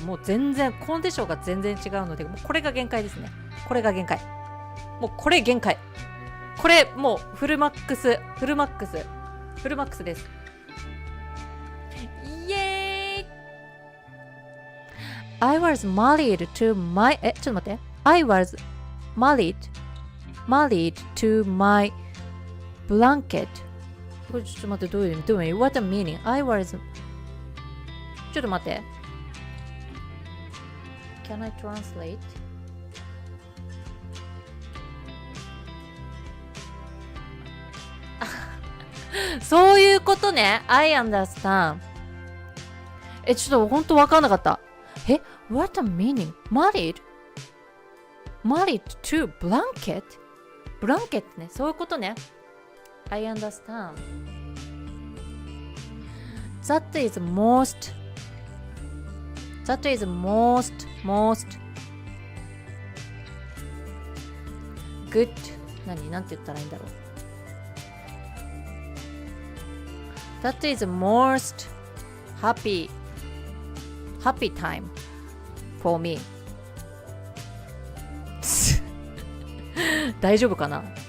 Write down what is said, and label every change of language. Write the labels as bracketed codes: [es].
[ja] もう全然コンディションが全然違うので、もうこれが限界ですね。これが限界。もうこれ限界。これもうフルマックスです。 [en] イエーイ I was married to my [ja] ちょっと待って。 [en] I was married to my blanket。 [ja] これちょっと待って、どういう意味 [en] What a meaning? I was [ja] ちょっと待って。 [en] Can I translate? [ja] そういうことね。 [en] I understand。 [ja] ちょっとほんとわかんなかった。 [en] What a meaning? Married to blanket? [ja] ブランケットね。そういうことね。 [en] I understand. That is most good [ja] なんて言ったらいいんだろう。 [en] That is most happy time for me [ja] 大丈夫かな。